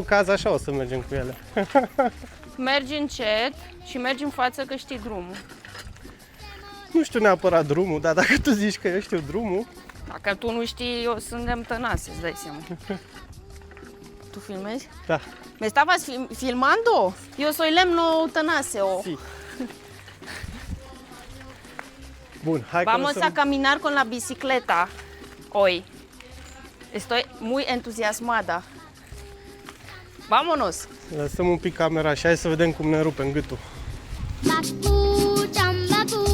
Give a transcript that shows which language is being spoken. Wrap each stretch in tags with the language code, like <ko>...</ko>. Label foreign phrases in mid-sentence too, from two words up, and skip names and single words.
<ro>rău caz așa o să mergem cu ele. Mergi încet și mergi în față că știi drumul. Nu știu neapărat drumul, dar dacă tu zici că eu știu drumul... Dacă tu nu știi, eu suntem tănase, îți dai seama. Tu filmezi? Da.</ro> <es>¿Me estabas filmando? Yo soy Lemno Tănase.</es> <ro>Si. Bun, hai că</ro> <es>Vamos</es> <ro>o să...</ro> <es>a caminar con la bicicleta hoy. Estoy muy entusiasmada. Vámonos!</es> <ro>Lăsăm un pic camera și hai să vedem cum ne rupem gâtul.</ro> <es>Bakú, chambakú.</es>